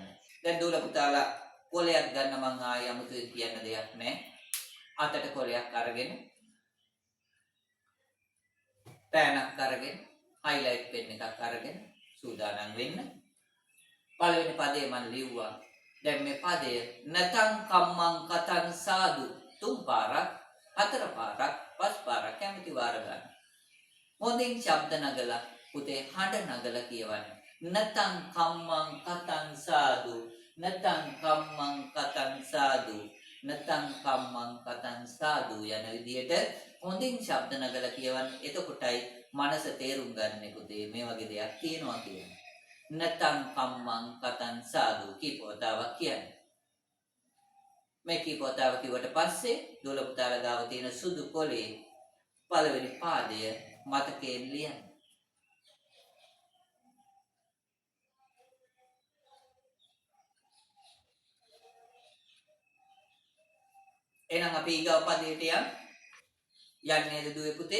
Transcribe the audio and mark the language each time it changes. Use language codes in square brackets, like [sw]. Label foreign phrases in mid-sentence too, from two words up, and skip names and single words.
[si] දැන් දුල පුතාලා කොලයක් ගන්න මම ආයෙ අමුතුවෙන් කියන්න දෙයක් නෑ. අතට කොලයක් අරගෙන පෑනක් අරගෙන [en] highlight pen [si] එකක් අරගෙන සූදානම් වෙන්න. පළවෙනි පදේ මම ලිව්වා. දැන් මේ පදය [pi] නතං කම්මං කතං සාදු [si] තුන් පාරක්, හතර පාරක්, පස් පාරක් කැමති වාර ගන්න. හොඳින් ශබ්ද නගලා පුතේ හඬ නගලා කියවන්න. [pi] නතං කම්මං කතං සාදු, නතං කම්මං කතං සාදු, නතං කම්මං කතං සාදු [si] යන විදිහට හොඳින් ශබ්ද නගලා කියවන්න. එතකොටයි මනස තේරුම් ගන්න පුතේ මේ වගේ දෙයක් තියෙනවා කියන්නේ. [pi] නතං කම්මං කතං සාදු [si] කීපවතාවක් කියන්නේ. මේ කීපවතාව කිව්වට පස්සේ දුල පුතාලා ගාව තියෙන සුදු කොලේ පළවෙනි පාදය මතකයෙන් ලියන්න. එහෙනම් අපි ඊගාව පදයට යන්නේ දුවේ පුතේ.